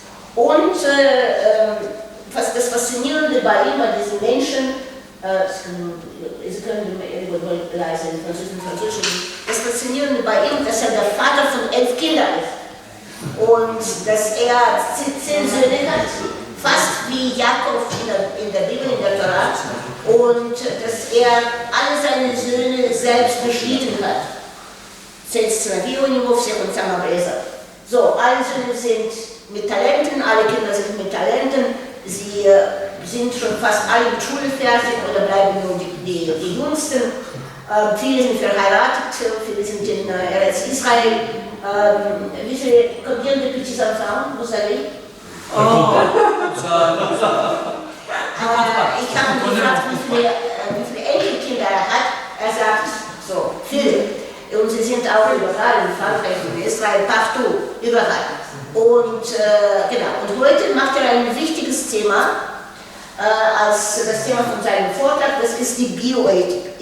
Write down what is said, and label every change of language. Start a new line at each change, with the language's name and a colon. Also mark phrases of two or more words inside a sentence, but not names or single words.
German: Und das Faszinierende bei ihm, bei diesen Menschen, Sie können leise in Französisch, das Faszinierende bei ihm, dass er der Vater von 11 Kindern ist und dass er 10 Söhne hat, fast wie Jakob in der Bibel, in der Torah, und dass er alle seine Söhne selbst beschieden hat.
Russian: Сыновей у него всех он сам обрезал.
German: So, alle Söhne sind mit Talenten, alle Kinder sind mit Talenten, sie sind schon fast alle mit Schule fertig oder bleiben nur die Jüngsten. Viele sind verheiratet, viele sind in Eretz Israel. Wie viele
French: combien de petits enfants, vous savez?
German: Ich habe ihn gefragt, wie viele Enkelkinder er hat. Er sagt, so, viele. Und sie sind auch überall, in Frankreich, in Israel, partout, überall. Und genau, und heute macht er ein wichtiges Thema, als das Thema von seinem Vortrag, das ist die Bioethik.